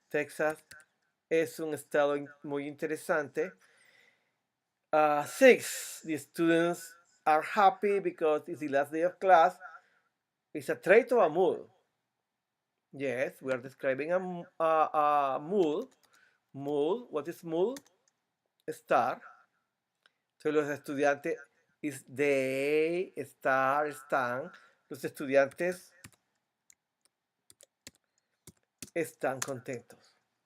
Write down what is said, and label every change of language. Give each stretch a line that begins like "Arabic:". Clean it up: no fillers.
Spanish: Texas es un estado muy interesante.
English: Six, the students are happy because it's the last day of class. It's a trait or a mood. Yes, we are describing a mood. Mood, what is mood? Estar.
Spanish: Entonces los estudiantes
English: is they,
Spanish: estar, están. Los estudiantes están contentos.